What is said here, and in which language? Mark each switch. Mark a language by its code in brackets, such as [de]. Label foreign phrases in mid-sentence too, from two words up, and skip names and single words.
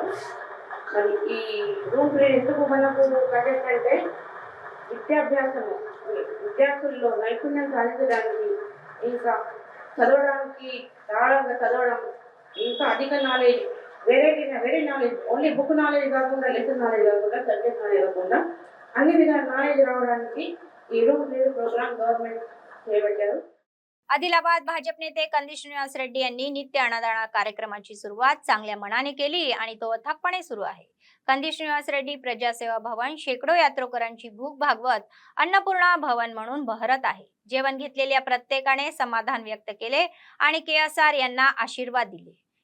[te] మరి ఈ [en] room period [te] ఎందుకు మనకు కండక్ట్ అంటే విద్యాభ్యాసము విద్యార్థుల్లో నైపుణ్యం సాధించడానికి, ఇంకా చదవడానికి దారుణంగా చదవడం, ఇంకా అధిక నాలెడ్జ్ [en] very knowledge, only book knowledge [te] కాకుండా [en] lesson knowledge [te] కాకుండా [en] subject knowledge [te] కాకుండా అన్ని విధాల నాలెడ్జ్ రావడానికి ఈ [en] room period [te] ప్రోగ్రాम गव्हर्नमेंट చేపట్టారు। [mr] आदिलाबाद भाजप नेते कंदी श्रीनिवास रेड्डी यांनी नित्य अन्नदान कार्यक्रमाची सुरुवात चांगल्या मनाने केली आणि तो अथकपणे सुरू आहे। कंदी श्रीनिवास रेड्डी प्रजासेवा भवन शेकडो यात्रेकरांची भूक भागवत अन्नपूर्णा भवन म्हणून बहरत आहे। जेवण घेतलेल्या प्रत्येकाने समाधान व्यक्त केले आणि KSR यांना आशीर्वाद दिले।